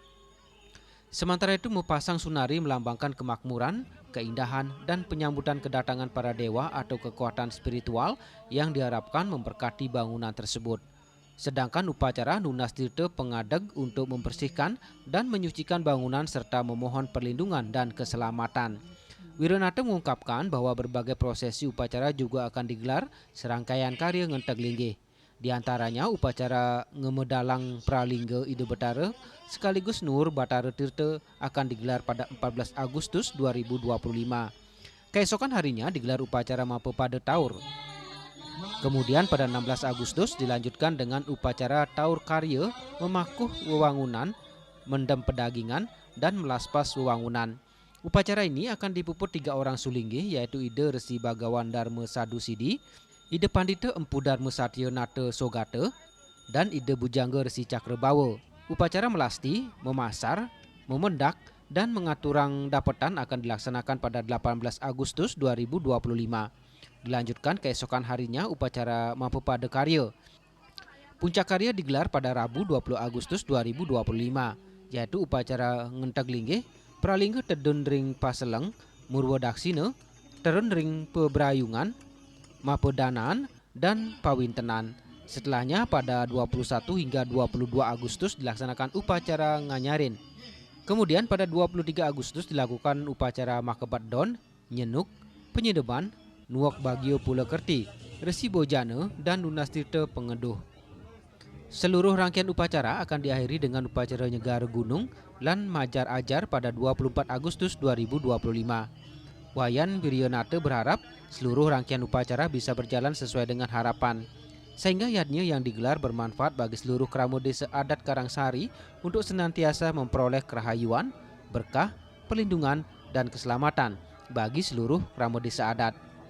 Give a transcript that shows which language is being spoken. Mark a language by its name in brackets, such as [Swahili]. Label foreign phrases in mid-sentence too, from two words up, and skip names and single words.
[Indonesian] Sementara itu mepasang sunari melambangkan kemakmuran, keindahan, dan penyambutan kedatangan para dewa atau kekuatan spiritual yang diharapkan memberkati bangunan tersebut. Sedangkan upacara Nunas Tirta Pengadeg untuk membersihkan dan menyucikan bangunan serta memohon perlindungan dan keselamatan. Wiranata mengungkapkan bahwa berbagai prosesi upacara juga akan digelar serangkaian karya Ngentek Linggih. Di antaranya upacara Ngemedalang Pralingga Ide Betara sekaligus Nur Batara Tirta akan digelar pada 14 Agustus 2025. Keesokan harinya digelar upacara Mapepada Taur. Kemudian pada 16 Agustus dilanjutkan dengan upacara Taur Karya memakuh wewangunan, mendem pedagingan, dan melaspas wewangunan. Upacara ini akan dipuput 3 orang sulinggih yaitu Ide Resi Bagawan Dharma Sadu Sidi, Ide Pandita Empu Dharma Satya Nata Sogata, dan Ide Bujangga Resi Cakrabawa. Upacara melasti, memasar, memendak, dan mengaturang dapetan akan dilaksanakan pada 18 Agustus 2025. Dilanjutkan keesokan harinya upacara Mapepada Karya. Puncak karya digelar pada Rabu 20 Agustus 2025, yaitu upacara Ngentek Linggih, Pralingga Tedun Ring Paseleng, Murwadaksina, Terun Ring Pebrayungan, Mapedanaan, dan Pawintenan. Setelahnya pada 21 hingga 22 Agustus dilaksanakan upacara Nganyarin. Kemudian pada 23 Agustus dilakukan upacara Makebat Don, Nyenuk, Penyedeban, Nuok Bagio Pula Kerti, Resi Bojana, dan Nunas Tirta Pengeduh. Seluruh rangkaian upacara akan diakhiri dengan upacara Nyegar Gunung lan Majar Ajar pada 24 Agustus 2025. Wayan Wiranata berharap seluruh rangkaian upacara bisa berjalan sesuai dengan harapan, sehingga yadnya yang digelar bermanfaat bagi seluruh Kramo Desa Adat Karangsari untuk senantiasa memperoleh kerahayuan, berkah, perlindungan, dan keselamatan bagi seluruh Kramo Desa Adat.